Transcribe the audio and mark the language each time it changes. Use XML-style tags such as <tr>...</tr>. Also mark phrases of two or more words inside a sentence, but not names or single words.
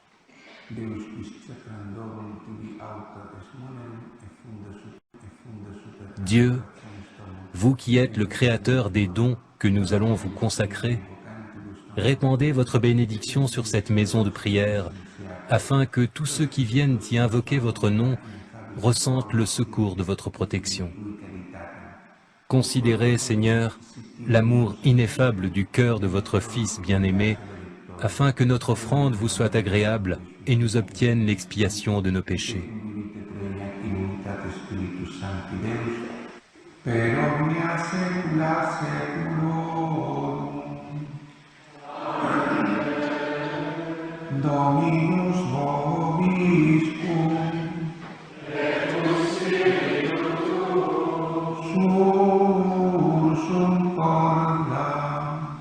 <fr>Dieu, vous qui êtes le Créateur des dons que nous allons vous consacrer, répandez votre bénédiction sur cette maison de prière, afin que tous ceux qui viennent y invoquer votre nom ressentent le secours de votre protection. Considérez, Seigneur, l'amour ineffable du cœur de votre Fils bien-aimé, afin que notre offrande vous soit agréable et nous obtienne l'expiation de nos péchés.</fr> <la>Per omnia saecula saeculorum. Dominus vobiscum. Sursum corda.</la>